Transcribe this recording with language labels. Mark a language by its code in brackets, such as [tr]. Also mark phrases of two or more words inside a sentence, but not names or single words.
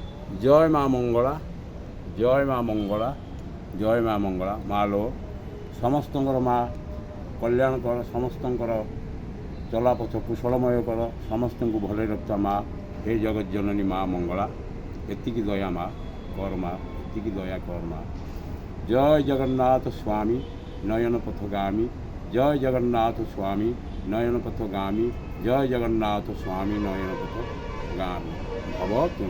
[or] ଜୟ ମା ମଙ୍ଗଳା, ଜୟ ମା ମଙ୍ଗଳା, ଜୟ ମା ମଙ୍ଗଳା। ମା ଲୋ ସମସ୍ତଙ୍କର ମା କଲ୍ୟାଣ କର, ସମସ୍ତଙ୍କର ଚଲାପଥ କୁଶଳମୟ କର, ସମସ୍ତଙ୍କୁ ଭଲରେ ରଖୁଥା ମା। ହେ ଜଗତ ଜନନୀ ମା ମଙ୍ଗଳା, ଏତିକି ଦୟା ମା କର ମା, ଏତିକି ଦୟା କର ମା। ଜୟ ଜଗନ୍ନାଥ ସ୍ୱାମୀ ନୟନ ପଥଗାମୀ, ଜୟ ଜଗନ୍ନାଥ ସ୍ୱାମୀ ନୟନ ପଥଗାମୀ, ଜୟ ଜଗନ୍ନାଥ ସ୍ୱାମୀ ନୟନ ପଥଗାମୀ ଭବ ତୁମେ।